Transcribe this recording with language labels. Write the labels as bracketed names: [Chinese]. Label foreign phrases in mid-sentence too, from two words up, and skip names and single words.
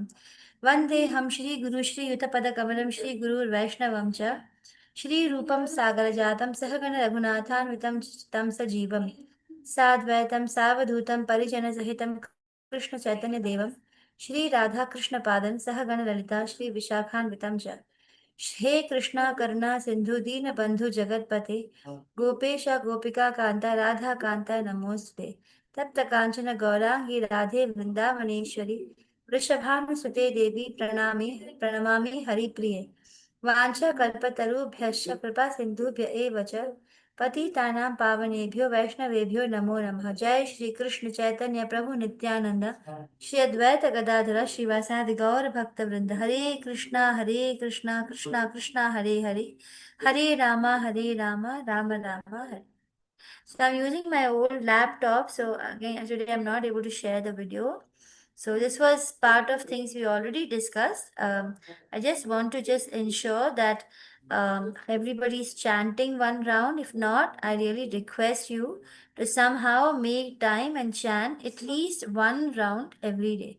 [Sanskrit] वन्देऽहं श्रीगुरु श्रीयुतपदकमलं श्रीगुरुर्वैष्णवं च श्रीरूपं सागरजातं सहगण रघुनाथान्वितं तं सजीवं साद्वैतं सावधूतं परिजनसहितं कृष्णचैतन्यदेवं श्रीराधाकृष्णपादं सहगण ललिता श्रीविशाखान्वितं च। हे कृष्णा करुणा सिंधु दीन बंधु जगतपते, गोपेश गोपिका कांता राधा कांता नमोस्ते। तप्त कांचन गौरांगी राधे वृंदावनेश्वरी, वृषभानुसुते देवी प्रणामि प्रणमामि हरिप्रिये। वाञ्छाकल्पतरुभ्यश्च कृपा सिन्धुभ्य एव च पतितानां पावनेभ्यो वैष्णवेभ्यो नमो नमः। जय श्री कृष्ण चैतन्य प्रभु नित्यानंद श्री अद्वैत गदाधर श्रीवासादि गौर भक्त वृंद। हरे कृष्णा कृष्णा कृष्णा हरे हरे, हरे रामा राम राम हरे। [English] So I'm using my old laptop. So again, today I'm not able to share the video. So this was part of things we already discussed. I just want to just ensure that everybody's chanting one round. If not, I really request you to somehow make time and chant at least one round every day.